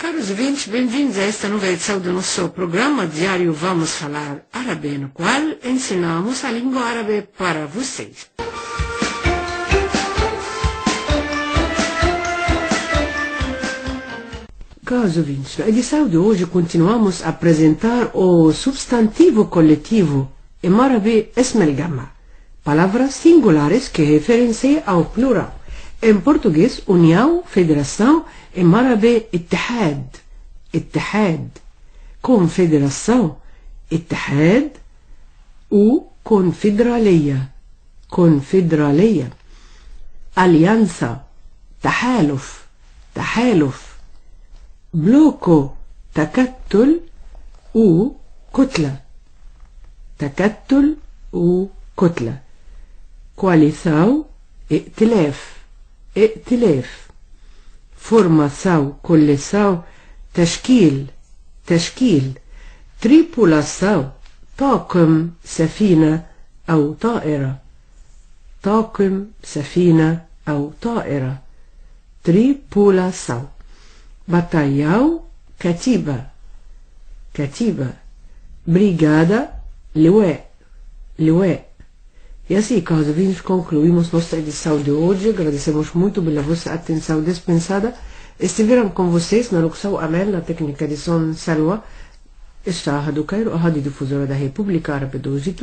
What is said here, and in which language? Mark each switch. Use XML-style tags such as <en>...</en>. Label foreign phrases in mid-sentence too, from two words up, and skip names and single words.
<pt>ouvintes, bem-vindos a esta nova edição do nosso programa diário Vamos Falar Árabe, no qual ensinamos a língua árabe para vocês. Caros ouvintes, na edição de hoje continuamos a apresentar o substantivo coletivo em árabe</pt> <ar>اسم الجمع,</ar> <pt>palavras singulares que referenciam ao plural. Em português, união, federação, em árabe</pt> <ar>اتحاد, اتحاد,</ar> <pt>confederação, اتحاد, ou confederalia, confederalia, aliança,</pt> <ar>تحالف, تحالف, bloco, تكتل ou كتلة, تكتل ou كتلة, coalição, ائتلاف, ائتلاف,</ar> <pt>formação, coleção,</pt> <ar>تشكيل, تشكيل, tripulação, طاقم, سفينة أو طائرة, طاقم, سفينة أو طائرة,</ar> <pt>tripulação, batalhão,</pt> <ar>كتيبة, كتيبة, brigada, لواء, لواء.</ar> <pt>E assim, caros ouvintes, concluímos nossa edição de hoje. Agradecemos muito pela vossa atenção dispensada. Estiveram com vocês na locução Amel, na técnica de som Salwa, esta Rádio do Cairo, a rádio difusora da República Árabe do Egito.</pt>